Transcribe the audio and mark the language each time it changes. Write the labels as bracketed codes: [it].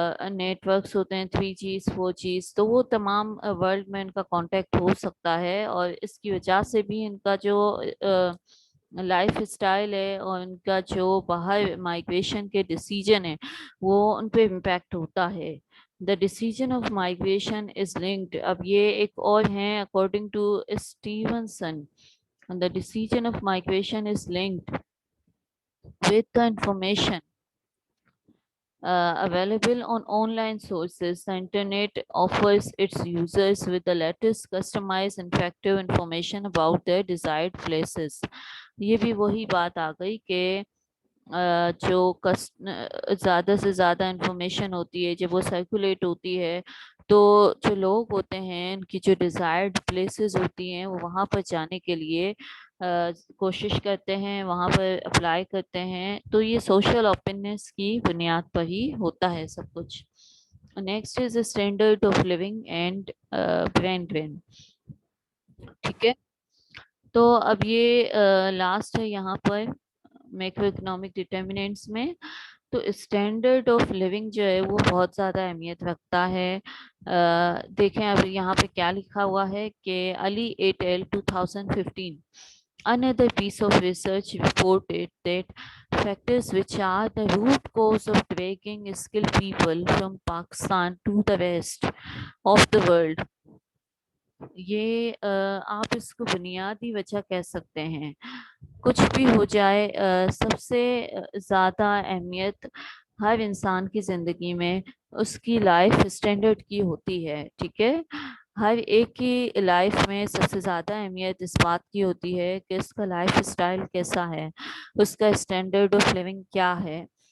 [ur] Net works ہوتے ہیں 3Gs 4Gs, تو وہ تمام ورلڈ میں ان کا کانٹیکٹ ہو سکتا ہے, اور اس کی وجہ سے بھی ان کا جو لائف اسٹائل ہے اور ان کا جو باہر مائگریشن کے ڈیسیجن ہے وہ ان پہ امپیکٹ ہوتا ہے. [en] The decision of migration is linked. [ur] اب یہ ایک اور ہیں [en] according to Stevenson. And the decision of migration is linked with the information available on online sources. The internet offers its users with the latest customized interactive information about their desired places. [ur] یہ بھی وہی بات آ گئی کہ جو زیادہ سے زیادہ انفارمیشن ہوتی ہے جب وہ سرکولیٹ ہوتی ہے تو جو لوگ ہوتے ہیں ان کی جو ڈیزائرڈ پلیسز ہوتی ہیں وہ وہاں پر جانے کے لیے کوشش کرتے ہیں, وہاں پر اپلائی کرتے ہیں. تو یہ سوشل اوپننس کی بنیاد پر ہی ہوتا ہے سب کچھ. [en] Next is standard of living and brain drain. [ur] ٹھیک ہے, تو اب یہ لاسٹ ہے یہاں پر میکرو اکنامک ڈٹرمننٹس میں. تو اسٹینڈرڈ آف لیونگ جو ہے وہ بہت زیادہ اہمیت رکھتا ہے. دیکھیں اب یہاں پہ کیا لکھا ہوا ہے کہ علی at L 2015 [en] another piece of research reported that factors which are the root cause of dragging skilled people from Pakistan to the rest of the world. [ur] یہ آپ اس کو بنیادی وجہ کہہ سکتے ہیں. کچھ بھی ہو جائے سب سے زیادہ اہمیت ہر انسان کی زندگی میں اس کی لائف اسٹینڈرڈ کی ہوتی ہے. ٹھیک ہے, ہر ایک کی لائف میں سب سے زیادہ اہمیت اس بات کی ہوتی ہے کہ اس کا لائف اسٹائل کیسا ہے, اس کا اسٹینڈرڈ آف لیونگ کیا ہے.